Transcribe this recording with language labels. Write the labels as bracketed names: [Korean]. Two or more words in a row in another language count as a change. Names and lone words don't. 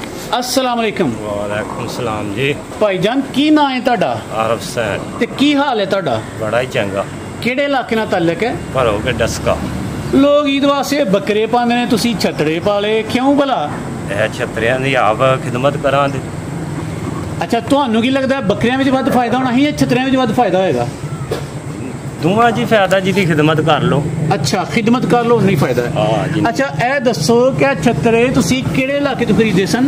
[Arabic] السلام عليكم. وعليكم السلام जी। [Punjabi] ਭਾਈਜਾਨ ਕੀ ਨਾਂ ਹੈ ਤੁਹਾਡਾ? आरफ सैन। ਤੇ ਕੀ ਹਾਲ ਹੈ ਤੁਹਾਡਾ? ਬੜਾ ਹੀ ਚੰਗਾ। ਕਿਹੜੇ ਇਲਾਕੇ ਨਾਲ ਤਾਲੁੱਕ ਹੈ? भरो के डस्का। ਲੋਗ ਈਦ ਵਾਸਤੇ ਬਕਰੇ ਪਾਂਦੇ ਨੇ, ਤੁਸੀ ਛਤੜੇ ਪਾਲੇ, ਕਿਉਂ ਭਲਾ? ਇਹ ਛਤਰਿਆਂ ਦੀ ਆਪ ਖਿਦਮਤ ਕਰਾਂਗੇ। अच्छा, ਤੁਹਾਨੂੰ ਕੀ ਲੱਗਦਾ ਹੈ ਬੱਕਰੀਆਂ ਵਿੱਚ ਵੱਧ ਫਾਇਦਾ ਹੋਣਾ ਹੈ ਜਾਂ ਛਤਰਿਆਂ ਵਿੱਚ ਵੱਧ ਫਾਇਦਾ ਹੋਏਗਾ? ਦੋਵਾਂ ਜੀ ਫਾਇਦਾ, ਜਿਹਦੀ ਖਿਦਮਤ ਕਰ ਲਓ। ਅੱਛਾ, ਖਿਦਮਤ ਕਰ ਲਓ ਨਹੀਂ ਫਾਇਦਾ ਹੈ। ਹਾਂ ਜੀ। ਅੱਛਾ, ਇਹ ਦੱਸੋ ਕਿ ਛਤਰੇ ਤੁਸੀਂ ਕਿਹੜੇ ਇਲਾਕੇ ਤੋਂ ਖਰੀਦੇ ਸਨ?